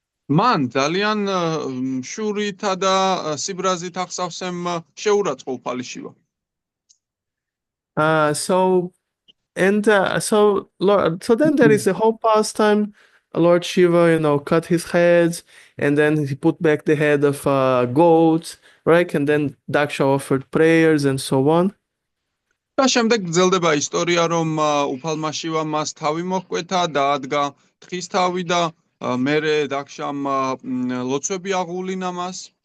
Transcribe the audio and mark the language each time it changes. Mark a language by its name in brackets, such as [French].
[Georgian] მან ძალიან შურითა და სიბრაზით ახსავსემ შეურაცხო უფალი შივა. [English] So then there is a whole pastime. Lord Shiva, cut his heads, and then he put back the head of a goat, right? And then Daksha offered prayers and so on. [Georgian] და შემდეგ გრძელდება ისტორია, რომ უფალმა შივამ მას თავი მოჰკვეთა, დაადგა თხის თავი და მერე დაქშამ ლოცვები აღულინა მას.